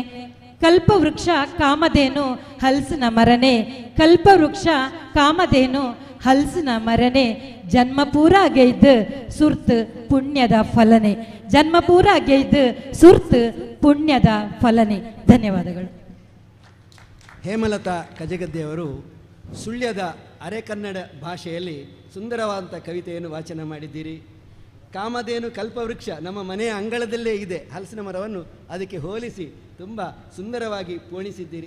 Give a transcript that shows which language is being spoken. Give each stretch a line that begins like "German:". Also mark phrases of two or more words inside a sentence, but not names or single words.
Kannada: ಕಲ್ಪವೃಕ್ಷ ಕಾಮಧೇನು ಹಲಸಿನ ಮರನೆ. ಕಲ್ಪವೃಕ್ಷ ಕಾಮಧೇನು ಹಲಸಿನ ಮರನೆ. ಜನ್ಮ ಪೂರ ಗೆಯ್ದು ಸುರ್ತು ಪುಣ್ಯದ ಫಲನೆ. ಜನ್ಮ ಪೂರ ಗೆಯ್ದು ಸುರ್ತು ಪುಣ್ಯದ ಫಲನೆ. ಧನ್ಯವಾದಗಳು. ಹೇಮಲತಾ ಕಜಗದ್ದೆಯವರು ಸುಳ್ಯದ ಅರೆಕನ್ನಡ ಭಾಷೆಯಲ್ಲಿ ಸುಂದರವಾದಂಥ ಕವಿತೆಯನ್ನು ವಾಚನ ಮಾಡಿದ್ದೀರಿ. ಕಾಮಧೇನು ಕಲ್ಪವೃಕ್ಷ ನಮ್ಮ ಮನೆಯ ಅಂಗಳದಲ್ಲೇ ಇದೆ, ಹಲಸಿನ ಮರವನ್ನು ಅದಕ್ಕೆ ಹೋಲಿಸಿ ತುಂಬ ಸುಂದರವಾಗಿ ಪೋಣಿಸಿದ್ದೀರಿ.